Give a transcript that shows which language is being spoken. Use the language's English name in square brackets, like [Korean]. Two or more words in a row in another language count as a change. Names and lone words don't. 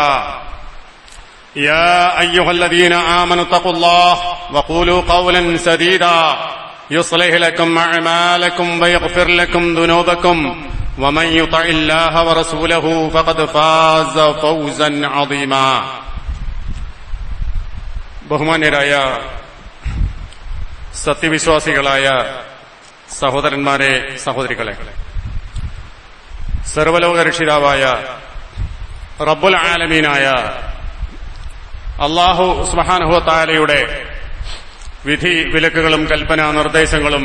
[Arabic] يا أيها الذين آمنوا اتقوا الله وقولوا قولا سديدا يصلح لكم أعمالكم ويغفر لكم ذنوبكم ومن يطع الله ورسوله فقد فاز فوزا عظيما. [Malayalam] ബഹുമാന്യരായ സത്യവിശ്വാസികളായ സഹോദരന്മാരെ, സഹോദരികളെ, സർവലോക രക്ഷിതാവായ [Arabic] رب العالمين الله سبحانه وتعالى [Malayalam] വിധി വിലക്കുകളും കൽപ്പനാ നിർദ്ദേശങ്ങളും